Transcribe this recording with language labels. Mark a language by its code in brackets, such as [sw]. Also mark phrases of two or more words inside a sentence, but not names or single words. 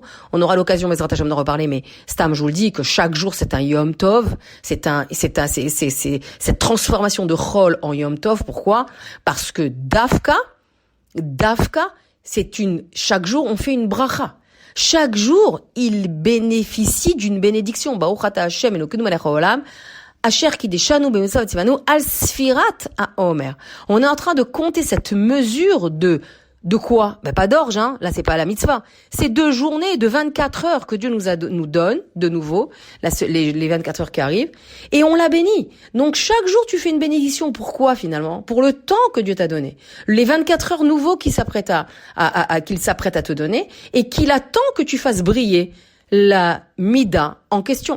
[fr] On aura l'occasion, [he] בעזרת השם, [fr] d'en reparler, mais stam, je vous le dis, que chaque jour c'est un [he] יום טוב. [fr] C'est cette transformation de Chol en [he] יום טוב. [fr] Pourquoi? Parce que Dafka, chaque jour, on fait une bracha. Chaque jour, il bénéficie d'une bénédiction. [he] ברוך אתה השם אלוקינו מלך העולם, אשר קדשנו במצוות צונו על ספירת העומר. [fr] On est en train de compter cette mesure de quoi? Pas d'orge, hein. Là, c'est pas la mitzvah. C'est 2 journées de 24 heures que Dieu nous donne, de nouveau, les 24 heures qui arrivent, et on l'a béni. Donc, chaque jour, tu fais une bénédiction. Pourquoi, finalement? Pour le temps que Dieu t'a donné. Les 24 heures nouveaux qu'il s'apprête qu'il s'apprête à te donner, et qu'il attend que tu fasses briller la mida en question.